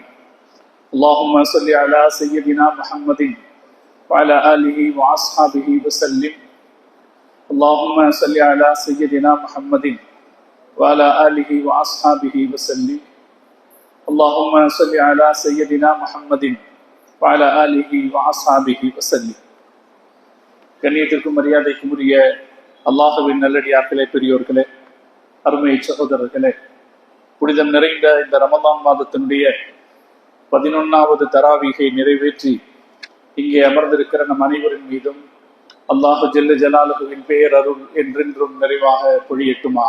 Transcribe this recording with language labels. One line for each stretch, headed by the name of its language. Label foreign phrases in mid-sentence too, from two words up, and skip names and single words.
Arabic: اللهم صل على سيدنا محمد وعلى آله وأصحابه وسلم. اللهم صل على سيدنا محمد وعلى آله وأصحابه وسلم. اللهم صل على سيدنا محمد وعلى آله وأصحابه وسلم.
Tamil: கண்ணியத்திற்கும் மரியாதைக்கும் உரிய அல்லாஹ்வின் நல்லடியார்களே, பெரியோர்களே, அருமை சகோதரர்களே, புனிதம் நிறைந்த இந்த ரமதான் மாதத்தினுடைய 11வது தராவீகை நிறைவேற்றி இங்கே அமர்ந்திருக்கிற நம் அனைவரின் மீதும்
Arabic: الله جل جلاله
Tamil: பேரருள் என்றென்றும் நிறைவாக பொழியட்டுமாக.